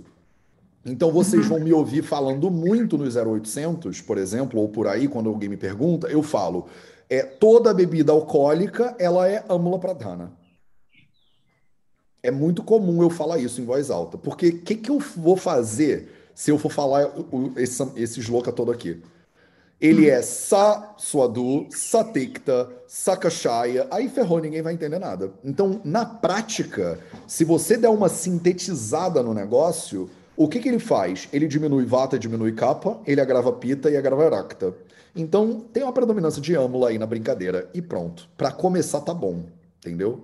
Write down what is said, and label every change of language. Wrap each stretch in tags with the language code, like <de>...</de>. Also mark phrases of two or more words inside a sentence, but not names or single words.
<pt>Então, vocês vão me ouvir falando muito no 0800, por exemplo, ou por aí, quando alguém me pergunta, eu falo, toda bebida alcoólica, ela é</pt> <sa>Amla Pradhana.</sa> <pt>É muito comum eu falar isso em voz alta. Porque o que eu vou fazer se eu for falar esse sloka todo aqui?</pt> <sa>Ele é sa suadu, satikta, sakashaya.</sa> <pt>Aí ferrou, ninguém vai entender nada. Então, na prática, se você der uma sintetizada no negócio, o que ele faz? Ele diminui vata, diminui kapha, ele agrava pita e agrava rakta. Então, tem uma predominância de âmula aí na brincadeira. E pronto. Para começar, tá bom. Entendeu?</pt>